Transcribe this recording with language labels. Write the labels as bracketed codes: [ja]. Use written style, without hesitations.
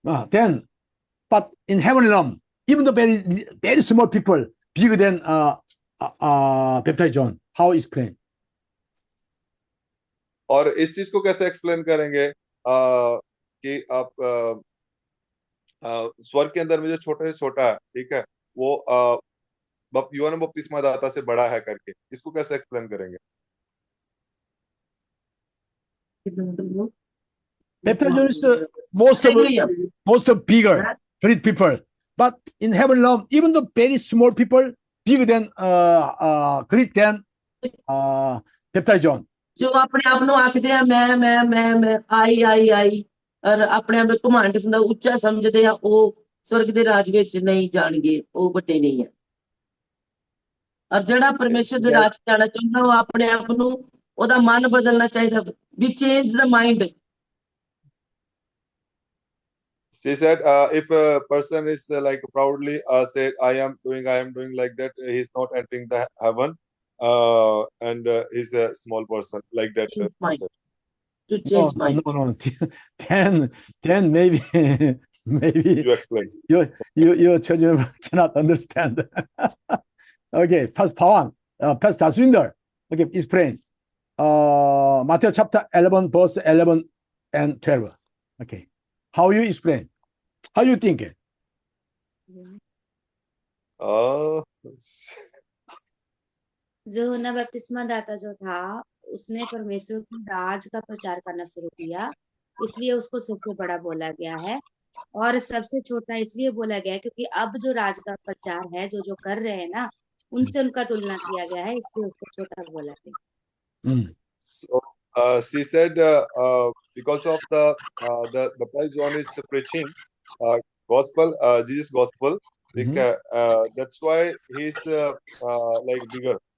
[en] Then, but in heavenly realm, even the very small people bigger than Baptized John, how explain? [hi] और इस चीज को कैसे explain करेंगे कि आप स्वर्ग के अंदर में जो छोटे से छोटा है, ठीक है, वो यूहन्ना बपतिस्मा दाता से बड़ा है करके, इसको कैसे एक्सप्लेन करेंगे? [en] Peter John is most bigger, great people. But in heaven realm, even the very small people, bigger than great than Peter John. [pa] ਜੋ ਆਪਣੇ ਆਪ ਨੂੰ ਆਖਦੇ ਆ ਮੈਂ ਆਈ ਔਰ ਆਪਣੇ ਆਪ ਨੂੰ ਘਮੰਡ ਹੁੰਦਾ, ਉੱਚਾ ਸਮਝਦੇ ਆ, ਉਹ ਸਵਰਗ ਦੇ ਰਾਜ ਵਿੱਚ ਨਹੀਂ ਜਾਣਗੇ, ਉਹ ਵੱਡੇ ਨਹੀਂ ਹੈ। ਔਰ ਜਿਹੜਾ ਪਰਮੇਸ਼ਰ ਦੇ ਰਾਜ ਚ ਜਾਣਾ ਚਾਹੁੰਦਾ, ਉਹ ਆਪਣੇ ਆਪ ਨੂੰ, ਉਹਦਾ ਮਨ ਬਦਲਣਾ ਚਾਹੀਦਾ, [en] We change the mind. She said, if a person is like proudly said, I am doing like that, he's not entering the heaven, and he's a small person like that. She said. To change mind. No. Then maybe You explain. your children cannot understand. Okay, Pastor Pawan, Pastor Swinder. Okay, explain. Matthew chapter 11, verse 11 and 12. Okay. How you explain? How you think it? [hi] जो यूहन्ना बपतिस्मा दाता जो था, उसने परमेश्वर के राज का प्रचार करना शुरू किया, इसलिए उसको सबसे बड़ा बोला गया है, और सबसे छोटा इसलिए बोला गया है क्योंकि अब जो राज का प्रचार है, जो कर रहे हैं ना, उनसे उनका तुलना किया गया है, इसलिए उसको छोटा बोला गया। [en] So she said, because of the baptized John is preaching gospel, Jesus gospel, that's why he's like bigger.